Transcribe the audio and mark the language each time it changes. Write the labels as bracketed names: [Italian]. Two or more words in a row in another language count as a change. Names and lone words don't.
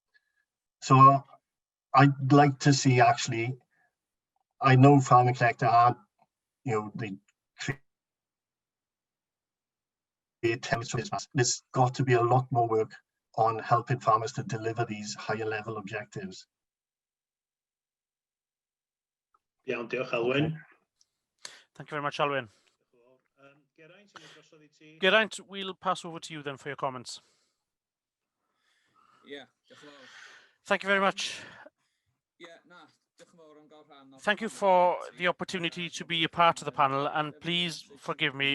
[English] So I'd like to see, actually, I know Farming Connect are, they create templates. There's got to be a lot more work on helping farmers to deliver these higher level objectives. [Welsh] Iawn, diolch, Alwyn. [English] Thank you very much, Alwyn. Geraint, we'll pass over to you then for your comments. Yeah. Thank you very much. Thank you for the opportunity to be a part of the panel, and please forgive me.